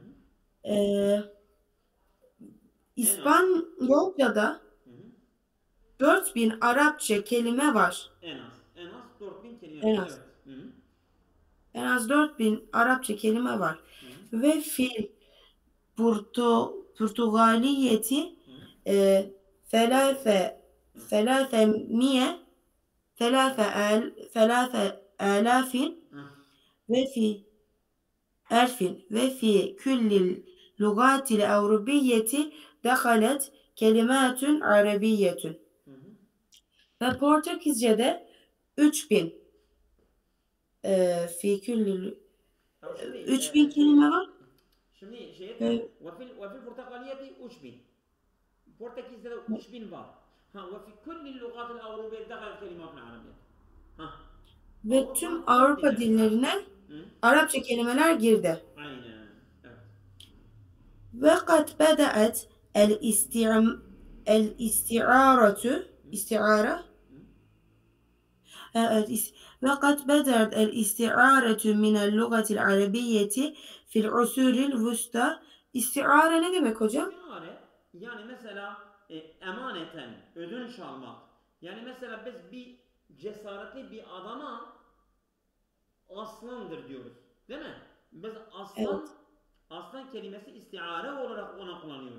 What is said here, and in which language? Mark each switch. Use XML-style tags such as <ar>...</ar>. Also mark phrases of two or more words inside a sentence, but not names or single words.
<tr>İspanyolca'da 4000 Arapça kelime var. En az 4000 kelime. En az. Evet. Hı-hı. En az 4000 Arapça kelime var. Hı-hı.</tr> <ar>وفي البرتغالية ثلاثة آلاف وفي كل اللغات الأوروبية دخلت كلمات عربية.</ar> <tr>Ve Portekizce'de 3000 3000 kelime var.</tr> <ar>Şimdi وفي البرتغالية 3000.</ar> <tr>Portekiz'de de 3000 var.</tr> <ar>وفي كل اللغات الأوروبية دخلت كلمات عربية.</ar> <tr>Ve tüm Avrupa dillerine Arapça kelimeler girdi. Aynen. Evet.</tr> <ar>وقد بدأت وقد بدأت الاستعارة من اللغة العربية في العصور الوسطى.</ar> <tr>İstiare ne demek hocam? İstiare yani mesela emaneten ödünç almak. Yani mesela biz cesaretli bir adama aslandır diyoruz. Değil mi? Biz Evet. aslan kelimesi istiare olarak ona kullanıyoruz.</tr>